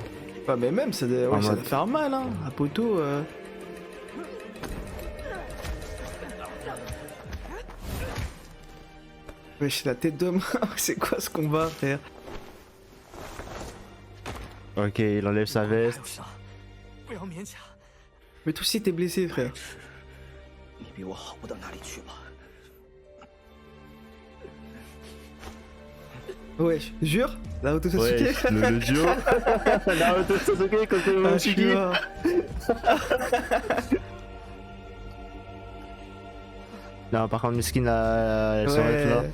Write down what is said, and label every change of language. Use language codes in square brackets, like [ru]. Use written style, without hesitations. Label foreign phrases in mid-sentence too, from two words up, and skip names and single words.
[fr] Ouais, mais même, ça doit, En ouais, ça mode- doit faire mal, hein. Un poteau. Wesh, la tête d'homme. C'est quoi ce combat, frère? Ok, il enlève sa [zh] 还有 [fr] veste. [zh] 伤，不要勉强。 [fr] Mais toi aussi t'es blessé, frère. [zh] 你比我好不到哪里去吧？ [fr] Wesh, jure? Naruto Sasuke? Ouais, le duo. Naruto Sasuke contre le Ah, je suis Momoshiki. mort. Non, par contre, Miskin, elle s'arrête là.